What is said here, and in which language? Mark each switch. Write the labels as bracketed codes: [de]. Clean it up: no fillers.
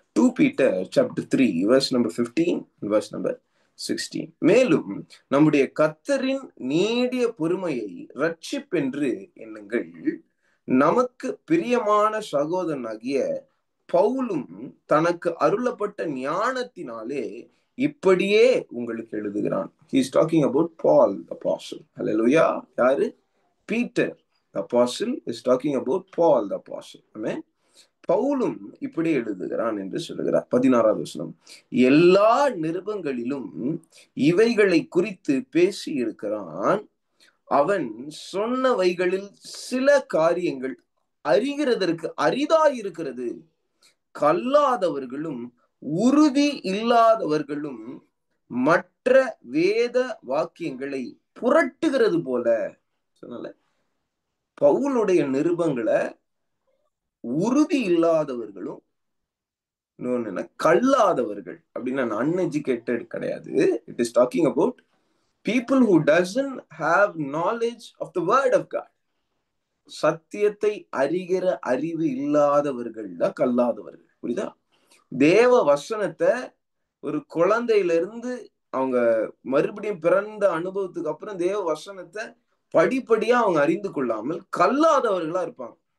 [en] 2 Peter chapter 3 verse number 15 and verse number 16. [ta] மேலும் நம்முடைய கர்த்தரின் நீடிய பொறுமையை இரட்சிப்பென்று எண்ணுங்கள். நமக்கு பிரியமான சகோதரனாகிய பவுலும் தனக்கு அருளப்பட்ட ஞானத்தினாலே இப்படியே உங்களுக்கு எழுதுகிறான். [en] He is talking about Paul the apostle. Hallelujah. [ta] யாரு? [en] Peter the apostle is talking about Paul the apostle. ஆமென். [ta] பவுலும் இப்படி எழுதுகிறான் என்று சொல்லுகிறார். 16வது வசனம். எல்லா நிருபங்களிலும் இவைகளை குறித்து பேசி இருக்கிறான். அவன் சொன்னவைகளில் சில காரியங்கள் அறிகிறதற்கு அரிதாயிருக்கிறது. கல்லாதவர்களும் உறுதி இல்லாதவர்களும் மற்ற வேத வாக்கியங்களை புரட்டுகிறது போல. சொன்னால பவுலுடைய நிருபங்களை உறுதி இல்லாதவர்களும் கல்லாதவர்கள் அப்படின்னா அன்எஜுகேட்டட் கிடையாது. [en] It is talking about people who doesn't have knowledge of the word of God. [ta] சத்தியத்தை அறிகிற அறிவு இல்லாதவர்கள் தான் கல்லாதவர்கள். புரியுதா? தேவ வசனத்தை ஒரு குழந்தையிலிருந்து அவங்க மறுபடியும் பிறந்த அனுபவத்துக்கு அப்புறம் தேவ வசனத்தை படிப்படியா அவங்க அறிந்து கொள்ளாமல் கல்லாதவர்களா இருப்பாங்க.